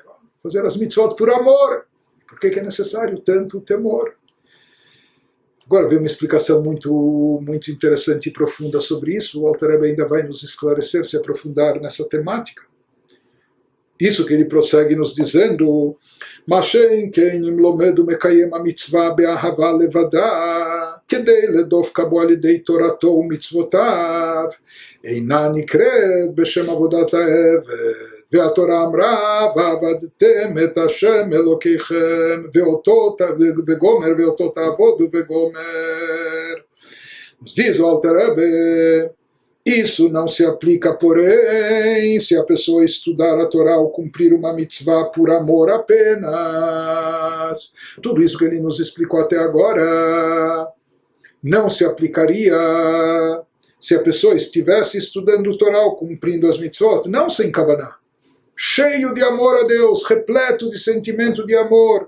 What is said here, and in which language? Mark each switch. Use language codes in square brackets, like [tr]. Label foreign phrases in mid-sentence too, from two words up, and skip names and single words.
[pt] Fazer as mitzvot por amor. Por que é necessário tanto temor? Agora vem uma explicação muito interessante e profunda sobre isso. O Alter Rebbe ainda vai nos esclarecer, se aprofundar nessa temática. Isso que ele prossegue nos dizendo: [he] משא"כ כש לומד ומקיים ה מצוה באהבה לבדה כדי לדבקה בו על-ידי תורתו ומצותיו אינו נקרא בשם עבודת העבד והתורה אמרה, ועבדתם את השם אלוקיכם, ואותו וגומר, ואותו תעבודו וגומר. [pt] Nos diz o Alter Rebbe, isso não se aplica, porém, se a pessoa estudar a Torá ou cumprir uma mitzvah por amor apenas. Tudo isso que ele nos explicou até agora não se aplicaria se a pessoa estivesse estudando o Torá ou cumprindo as mitzvot, não sem kavaná, cheio de amor a Deus, repleto de sentimento de amor.